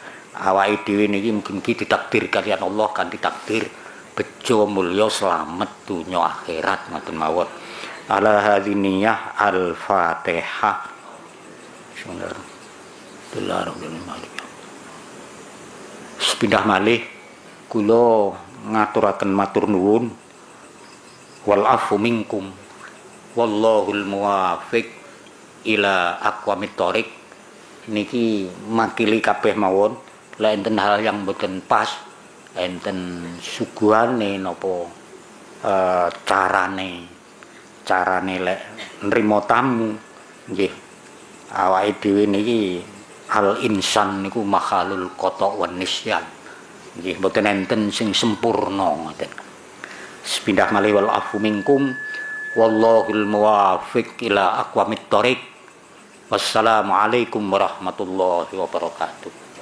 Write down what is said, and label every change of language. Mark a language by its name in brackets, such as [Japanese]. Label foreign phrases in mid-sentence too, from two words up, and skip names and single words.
[Javanese] Awake dhewe niki mugi-mugi ditakdir kalian Allah kan ditakdir bejo mulya slamet dunya akhirat ngoten mawon. [Arabic] على هذه النية الفاتحة. Bismillahirrahmanirrahim. [Javanese] Sepindah malih kula ngaturaken matur nuwun [Arabic] والعفو منكم والله الموفق إلى أقوم الطريق. [Javanese] Niki makili kabeh mawon. Lah enten [Indonesian] hal yang [Javanese] mboten pas, enten suguhane napa carane lek nrimo tamu nggih. Awake dhewe niki al insan niku [Arabic] محل الخطأ والنسيان. [Javanese] Nggih mboten enten sing sempurna ngoten. Sepindah malih [Arabic] والعفو منكم والله الموفق إلى أقوم الطريق. السلام عليكم ورحمة الله وبركاته.